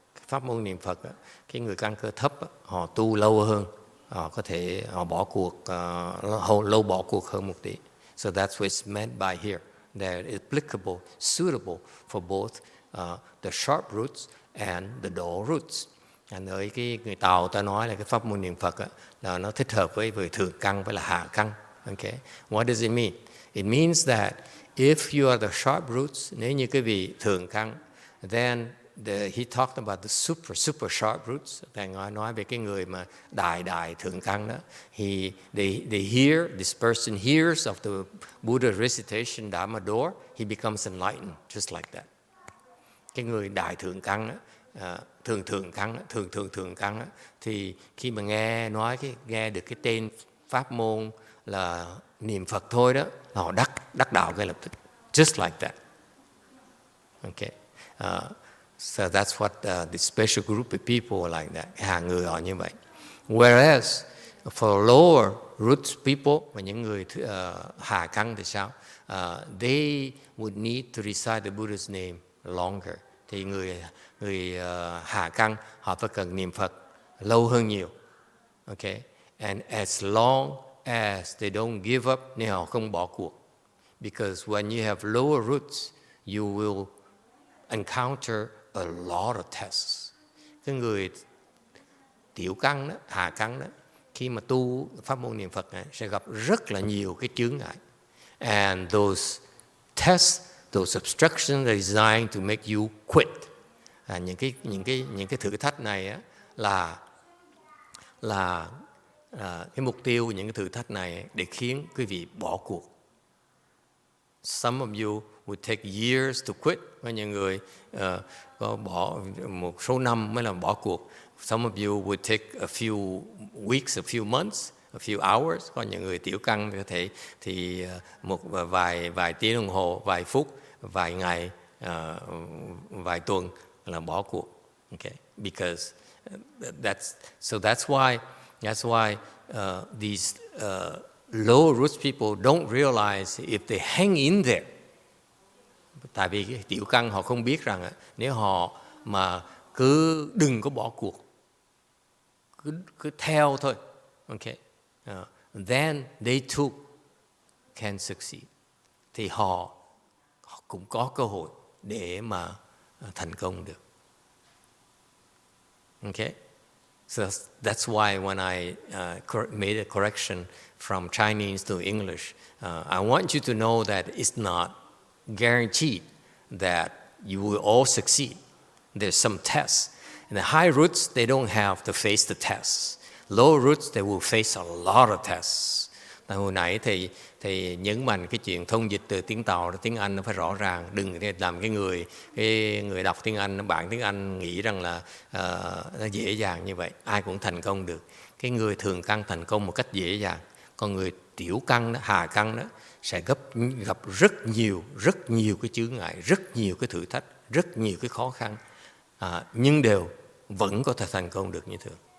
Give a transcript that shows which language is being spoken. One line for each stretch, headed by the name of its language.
Vietnamese: Pháp môn niệm Phật, cái người căn cơ thấp họ tu lâu hơn, có thể họ bỏ cuộc lâu bỏ cuộc hơn một tí.
English: So that's what it's meant by here, that it's applicable, suitable for both the sharp roots and the dull roots.
Vietnamese: Ở cái người Tàu ta nói là cái pháp môn niệm Phật là nó thích hợp với vừa thượng căn với là hạ căn.
English: Okay, what does it mean? It means that if you are the sharp roots,
Vietnamese: nếu như cái vị thượng căn,
English: then he talked about the super sharp roots.
Vietnamese: Thầy nói về cái người mà đại thượng căn đó.
English: They hear, this person hears of the Buddha recitation Dhamma door, he becomes enlightened, just like that.
Vietnamese: Cái người đại thượng căn đó, thượng căn đó, thì khi mà nghe được cái tên pháp môn là niệm Phật thôi đó, họ đắc đạo ngay lập tức,
English: just like that. Okay. So that's what the special group of people are like that.
Vietnamese: Hàng người họ như vậy.
English: Whereas for lower roots people,
Vietnamese: và những người hạ căn thì sao?
English: They would need to recite the Buddha's name longer.
Vietnamese: Thì người hạ căn họ phải cần niệm Phật lâu hơn nhiều.
English: Okay. And as long as they don't give up,
Vietnamese: nên họ không bỏ cuộc.
English: Because when you have lower roots, you will encounter a lot of tests.
Vietnamese: Cái người tiểu căn đó, hạ căn đó, khi mà tu pháp môn niệm Phật này, sẽ gặp rất là nhiều cái chướng ngại.
English: And those tests, those obstructions are designed to make you quit.
Vietnamese: Những cái thử thách này á, là cái mục tiêu của những cái thử thách này để khiến quý vị bỏ cuộc.
English: Some of you would take years to quit.
Vietnamese: Có những người có bỏ một số năm mới làm bỏ cuộc.
English: Some of you would take a few weeks, a few months, a few hours.
Vietnamese: Có những người tiểu căn có thể thì một vài tiếng đồng hồ, vài phút, vài ngày, vài tuần là bỏ cuộc.
English: Okay, because that's why these low roots people don't realize if they hang in there.
Vietnamese: Tại vì cái tiểu căn họ không biết rằng nếu họ mà cứ đừng có bỏ cuộc, cứ theo thôi,
English: okay, then they too can succeed.
Vietnamese: Thì họ cũng có cơ hội để mà thành công được.
English: Okay, so that's why when I made a correction from Chinese to English, I want you to know that it's not guaranteed that you will all succeed. There's some tests. And the high roots, they don't have to face the tests. Low roots, they will face a lot of tests.
Vietnamese: Hồi nãy thì nhấn mạnh cái chuyện thông dịch từ tiếng Tàu đến tiếng Anh nó phải rõ ràng. Đừng làm cái người đọc tiếng Anh, bạn tiếng Anh nghĩ rằng là nó dễ dàng như vậy. Ai cũng thành công được. Cái người thường căn thành công một cách dễ dàng. Còn người tiểu căn đó, hà căn đó sẽ gặp rất nhiều cái chướng ngại, rất nhiều cái thử thách, rất nhiều cái khó khăn, nhưng đều vẫn có thể thành công được như thường.